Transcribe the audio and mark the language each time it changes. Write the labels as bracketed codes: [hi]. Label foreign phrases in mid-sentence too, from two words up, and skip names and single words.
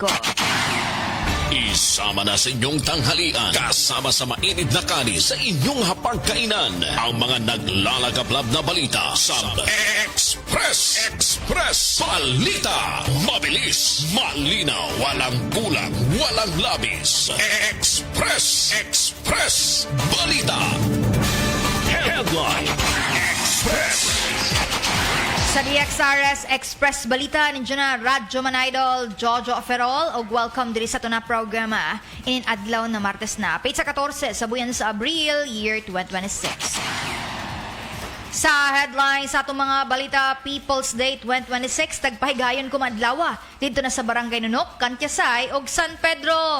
[tl] Isama na sa inyong tanghalian, kasama sa mainit na kanin sa inyong hapagkainan, ang mga naglalagablab na balita sa Express. Balita, mabilis, malinaw, walang kulang, walang labis. Express. Balita. Headline Express. [ceb] Sa DXRS Express Balita, ninyo na Radyo Man Idol, Jojo Aferol, o welcome diri sa ito na programa. Adlaw na Martes na, pizza 14 sa buyan sa Abril, year 2026. Sa headline sa itong mga balita, People's Day 2026, tagpahigayon kumadlawa dito na sa Barangay Nunok, Kantiasay, o San Pedro.